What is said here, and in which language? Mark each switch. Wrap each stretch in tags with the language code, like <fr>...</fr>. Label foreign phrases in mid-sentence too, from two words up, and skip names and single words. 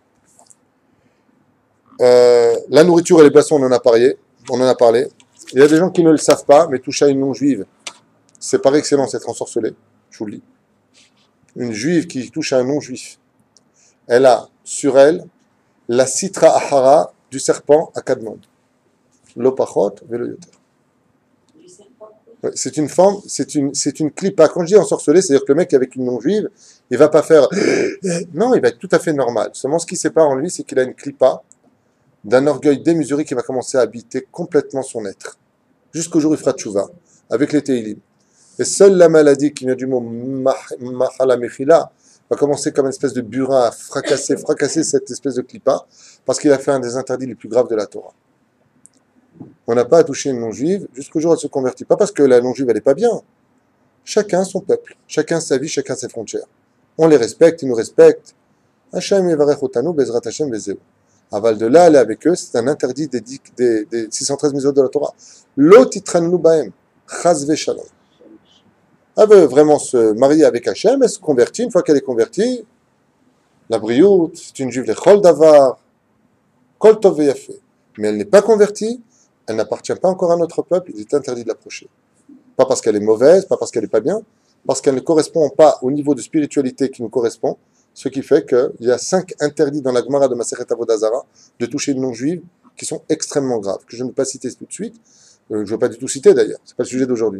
<fr>La nourriture et les boissons, on en a parlé. Il y a des gens qui ne le savent pas, mais toucher à une non-juive, c'est par excellence être ensorcelé, je vous le dis. Une juive qui touche à un non-juif, elle a sur elle la</fr> <he>סטרא אחרא</he> <fr>du serpent à Kadmon.</fr> <he>לא פחות ולא יותר.</he> <fr>C'est une forme, c'est une clipa. Quand je dis ensorcelé, c'est-à-dire que le mec avec une non-juive, il va pas faire non, il va être tout à fait normal. Seulement ce qui sépare en lui, c'est qu'il a une clipa d'un orgueil démesuré qui va commencer à habiter complètement son être. Jusqu'au jour où il fera tchouva, avec les Teilim. Et seule la maladie qui vient du mot</fr> <he>מחלה מחילה</he> <fr>va commencer comme une espèce de burin à fracasser cette espèce de clipa, parce qu'il a fait un des interdits les plus graves de la Torah. On n'a pas à toucher une non-juive jusqu'au jour où elle se convertit. Pas parce que la non-juive, elle n'est pas bien. Chacun son peuple, chacun sa vie, chacun ses frontières. On les respecte, ils nous respectent.</fr> <he>השם יברך אותנו בעזרת השם בזה.</he> <fr>Aval de là, aller avec eux, c'est un interdit des 613 mitzvot de la Torah.</fr> <he>לא תתחתן בם, חס ושלום.</he> <fr>Elle veut vraiment se marier avec Hashem, elle se convertit. Une fois qu'elle est convertie, la brioute, c'est une juive, les</fr> <he>כל דבר, כל טוב ויפה.</he> <fr>Mais elle n'est pas convertie, elle n'appartient pas encore à notre peuple, il est interdit de l'approcher. Pas parce qu'elle est mauvaise, pas parce qu'elle n'est pas bien, parce qu'elle ne correspond pas au niveau de spiritualité qui nous correspond, ce qui fait qu'il y a 5 interdits dans la Gemara de Masechet Avodah Zara de toucher une non-juive qui sont extrêmement graves, que je ne vais pas citer tout de suite, je ne vais pas du tout citer d'ailleurs, ce n'est pas le sujet d'aujourd'hui.</fr>